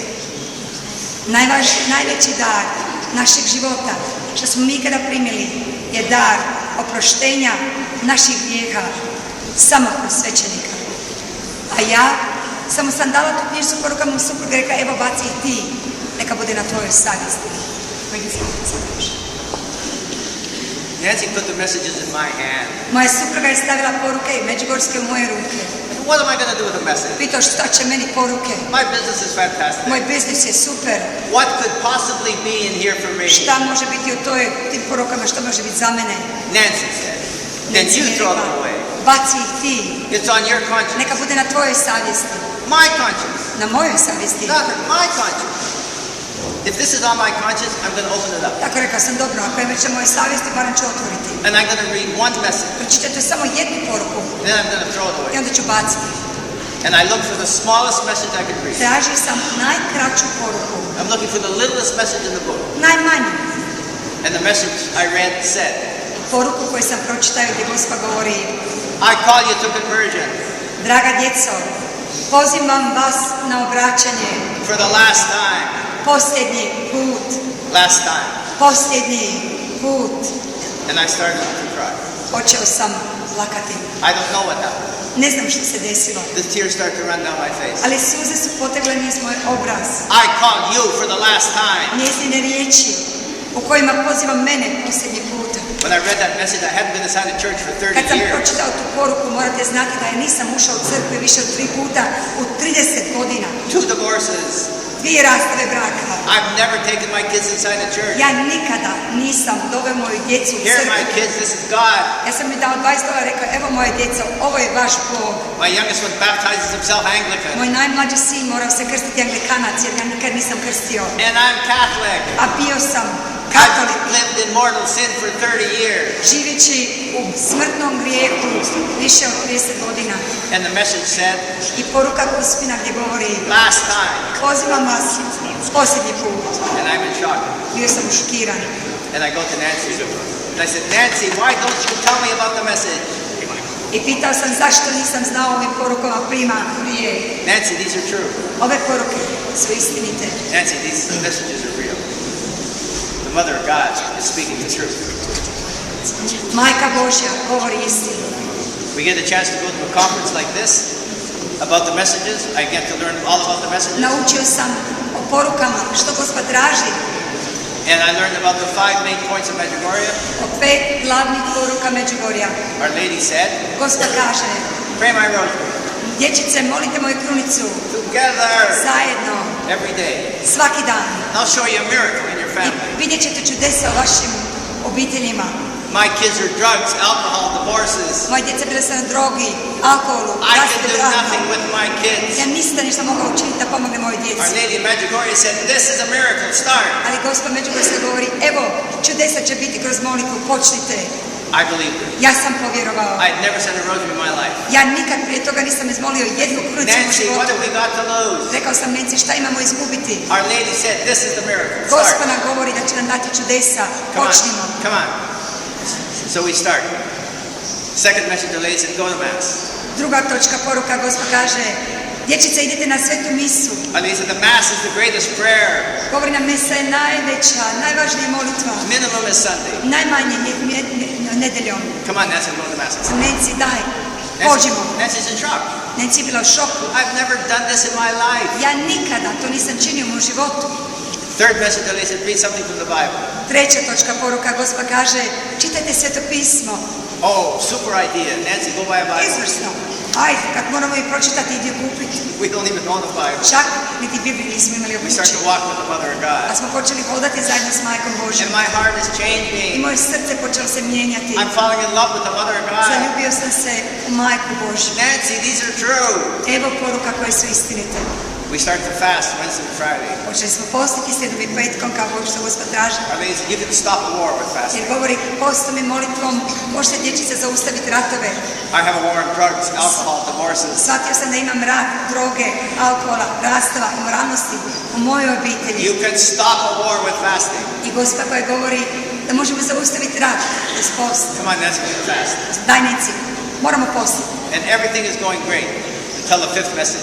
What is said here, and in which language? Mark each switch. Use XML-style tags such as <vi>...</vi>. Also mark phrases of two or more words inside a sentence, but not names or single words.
<hr>Najveći dar našeg života, što smo mi kada primili, je dar oproštenja naših grijeha samo kroz svećenika. A ja samo sam dala tu knjižicu poruka mom suprugu i rekla, evo baci i ti, neka bude na tvojoj savjesti.</hr> <en>Nancy put the messages in my hand.</en> <hr>Moja supruga je stavila poruke i međugorske u moje ruke.</hr> <en>What am I going to do with the message?</en> <hr>Pitao šta će meni poruke.</hr> <en>My business is fantastic.</en> <hr>Moj biznis je super.</hr> <en>What could possibly be in here for me?</en> <hr>Šta može biti u tim porukama, što može biti za mene?</hr> <en>Nancy said, then Nancy you</en> <hr>mi</hr> <en>throw</en> <hr>rekla,</hr> <en>them away.</en> <hr>baci ih ti.</hr> <en>It's on your conscience.</en> <hr>Neka bude na tvojoj savjesti.</hr> <en>My conscience.</en> <hr>Na mojoj savjesti.</hr> <en>Doctor, my conscience. If this is on my conscience, I'm going to open it up.</en> <hr>Tako rekao sam, dobro, ako je već na mojoj savjesti, barem ću otvoriti.</hr> <en>And I'm going to read one message.</en> <hr>Pročitajte samo jednu poruku</hr> <en>Then I'm going to throw it</en> <hr>i</hr> <en>away.</en> <hr>onda ću baciti.</hr> <en>And I look for the smallest message I could read.</en> <hr>Tražio sam najkraću poruku.</hr> <en>I'm looking for the littlest message in the book.</en> <hr>Najmanju.</hr> <en>And the message I read said,</en> <hr>Poruku koju sam pročitao gdje Gospa govori,</hr> <en>I call you to conversion</en> <hr>draga djeco, pozivam vas na obraćanje.</hr> <en>for the last time.</en> <hr>Posljednji put.</hr> <en>Last time.</en> <hr>Posljednji put.</hr> <en>And I started to cry.</en> <hr>Počeo sam plakati.</hr> <en>I don't know what happened.</en> <hr>Ne znam što se desilo,</hr> <en>The tears start to run down my face.</en> <hr>ali suze su potegle niz moj obraz.</hr> <en>I call you for the last time.</en> <hr>Njezine riječi u kojima pozivam mene posljednji puta.</hr> <en>When I read that message, I hadn't been inside a church for</en> <hr>Kad 30 sam</hr> <en>years.</en> <hr>pročitao tu poruku, morate znati da ja nisam ušao u crkvu više od 3 puta u 30 godina.</hr> <en>2 divorces.</en> <hr>2 rastave braka.</hr> <en>I've never taken my kids inside a church.</en> <hr>Ja nikada nisam doveo moju djecu u</hr> <en>Here, my</en> <hr>crkvu.</hr> <en>kids, this is God.</en> <hr>Ja sam mi dao $20 i rekao, evo moje djeco, ovo je vaš Bog.</hr> <en>My youngest one baptizes himself Anglican.</en> <hr>Moj najmlađi sin morao se krstiti Anglikanac jer ga nikad nisam krstio.</hr> <en>And I'm Catholic.</en> <hr>A bio sam katolik,</hr> <en>I've lived in mortal sin for 30 years.</en> <hr>živeći u smrtnom grijehu više od 30 godina.</hr> <en>And the message said,</en> <hr>I poruka Gospina gdje govori,</hr> <en>last time.</en> <hr>pozivam vas posljednji put.</hr> <en>And I'm in shock.</en> <hr>Bio sam šokiran.</hr> <en>And I go to Nancy. And I said, Nancy, why don't you tell me about the message?</en> <hr>I pitao sam zašto nisam znao ovim porukama prije.</hr> <en>Nancy, these are true.</en> <hr>Ove poruke su istinite.</hr> <en>Nancy, these messages are real. The Mother of God is speaking the truth.</en> <hr>Majka Božja govori istinu.</hr> <en>We get a chance to go to a conference like this about the messages. I get to learn all about the messages.</en> <hr>Naučio sam o porukama što Gospod traži,</hr> <en>And I learned about the 5 main points of Medjugorje.</en> <hr>o 5 glavnih poruka Međugorja.</hr> <en>Our lady said,</en> <hr>Gospod kaže,</hr> <en>pray my rosary.</en> <hr>dječice, molite moju krunicu</hr> <en>Together.</en> <hr>zajedno,</hr> <en>Every day.</en> <hr>svaki dan.</hr> <en>And I'll show you a miracle in your</en> <hr>I</hr> <en>family.</en> <hr>vidjet ćete čudesa u vašim obiteljima.</hr> <en>My kids are drugs, alcohol, divorces.</en> <hr>Moje djeca bile su na drogi, alkoholu,</hr> <en>I</en> <hr>raste</hr> <en>can do</en> <hr>braka.</hr> <en>nothing with my kids.</en> <hr>Ja ništa ništa mogla učiniti da pomogne mojoj</hr> <en>Our</en> <hr>djeci.</hr> <en>lady in Medjugorje said, this is a miracle. Start.</en> <hr>Ali Gospod Međugorska govori, evo, čudesa će biti kroz molitvu, počnite.</hr> <en>I believed her.</en> <hr>Ja sam povjerovao.</hr> <en>I had never said a rosary in my life.</en> <hr>Ja nikad prije toga nisam izmolio jednu krunicu u</hr> <en>Nancy, what</en> <hr>životu.</hr> <en>have we got to lose?</en> <hr>Rekao sam Nancy, šta imamo izgubiti?</hr> <en>Our lady said, this is the miracle.</en> <hr>Gospod</hr> <en>Start.</en> <hr>nam govori da će nam dati čudesa.</hr> <en>Come</en> <hr>Počnimo.</hr> <en>on. Come on. So we start. Second message, the lady said, go to Mass.</en> <hr>Druga točka poruka, Gospod kaže, dječice, idite na svetu misu.</hr> <en>And he said, the Mass is the greatest prayer.</en> <hr>Govori nam, misa je najveća, najvažnija molitva.</hr> <en>Minimum is Sunday.</en> <hr>Najmanje nedeljom.</hr> <en>Come on, Nancy, we're going to Mass.</en> <hr>Nancy, daj, pođimo.</hr> <en>Nancy's in shock.</en> <hr>Nancy je bila u šoku.</hr> <en>I've never done this in my life.</en> <hr>Ja nikada to nisam činio u mom životu.</hr> <en>Third message, they said, read something from the Bible.</en> <hr>Treća točka poruka, Gospa kaže, čitajte Sveto pismo.</hr> <en>Oh, super idea. Nancy, go buy a Bible.</en> <hr>Izvrsno. Ajde, kad moramo i pročitati, idi je kupiti.</hr> <en>We don't even own a Bible.</en> <hr>Čak niti Bibliju nismo imali u</hr> <en>We start</en> <hr>kući.</hr> <en>to walk with the Mother of</en> <hr>A</hr> <en>God.</en> <hr>smo počeli hodati zajedno s Majkom Božjom.</hr> <en>And my heart is</en> <hr>I</hr> <en>changing.</en> <hr>moje srce počelo se mijenjati.</hr> <en>I'm falling in love with the Mother of God.</en> <hr>Zaljubio sam se u Majku Božju.</hr> <en>Nancy, these are true.</en> <hr>Evo poruka koje su istinite.</hr> <en>We start to fast Wednesday and Friday.</en> <hr>Počeli smo postiti sredom i petkom kao što Gospod traži.</hr> <en>I mean, you can stop a war with fasting.</en> <hr>Jer govori postom i molitvom možete dječice zaustaviti ratove.</hr> <en>I have a war on drugs, alcohol, divorces.</en> <hr>Shvatio sam da imam rat, droge, alkohola, rastava, moralnosti u mojoj obitelji.</hr> <en>You can stop a war with fasting.</en> <hr>I Gospa koja govori da možemo zaustaviti rat uz post.</hr> <en>Come on, Nancy, we can fast.</en> <hr>Dajnici, moramo postiti.</hr> <en>And everything is going great until the fifth message.</en>